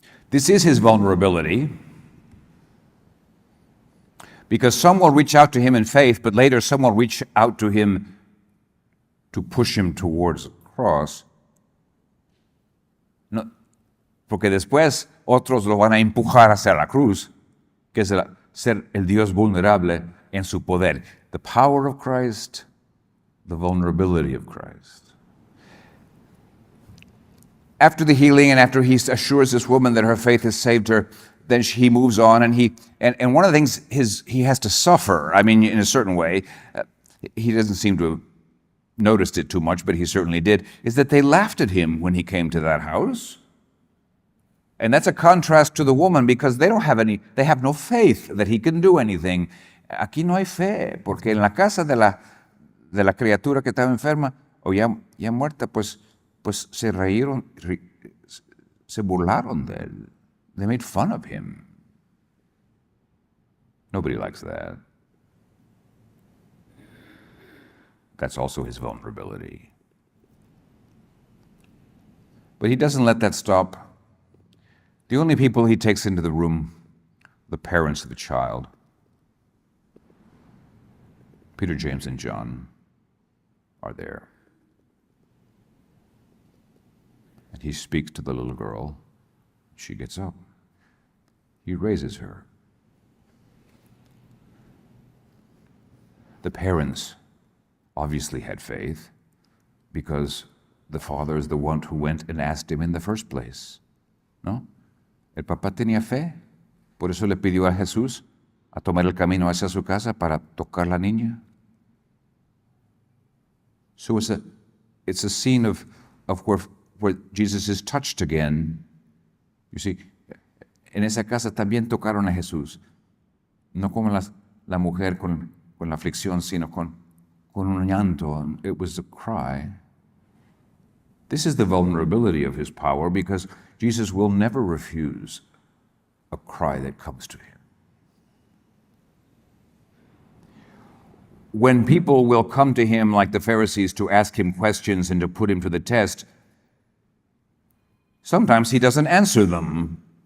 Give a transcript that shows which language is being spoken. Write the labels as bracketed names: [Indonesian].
[English] This is His vulnerability, because some will reach out to Him in faith, but later some will reach out to Him to push Him towards the cross. [Spanish] No, porque después otros lo van a empujar hacia la cruz, que es ser el Dios vulnerable en su poder. [English] The power of Christ, the vulnerability of Christ. After the healing and after He assures this woman that her faith has saved her, then He moves on, and one of the things He has to suffer, I mean, in a certain way, He doesn't seem to have noticed it too much, but He certainly did, is that they laughed at Him when He came to that house. And that's a contrast to the woman, because they have no faith that He can do anything. [Spanish] Aquí no hay fe, porque en la casa de la criatura que estaba enferma, o ya muerta, pues se reíron, se burlaron de él. [English] They made fun of Him. Nobody likes that. That's also His vulnerability. But He doesn't let that stop. The only people He takes into the room, the parents of the child, Peter, James, and John, are there. And He speaks to the little girl. She gets up. He raises her. The parents obviously had faith, because the father is the one who went and asked Him in the first place. [Spanish] ¿No? El papá tenía fe, por eso le pidió a Jesús a tomar el camino hacia su casa para tocar la niña. [English] So it's a scene of where Jesus is touched again. You see, [Spanish] en esa casa también tocaron a Jesús, no como la mujer con la aflicción, sino con un llanto. [English] It was a cry. This is the vulnerability of His power, because Jesus will never refuse a cry that comes to Him. when people will come to him like the Pharisees to ask him questions and to put him to the test, sometimes he doesn't answer them.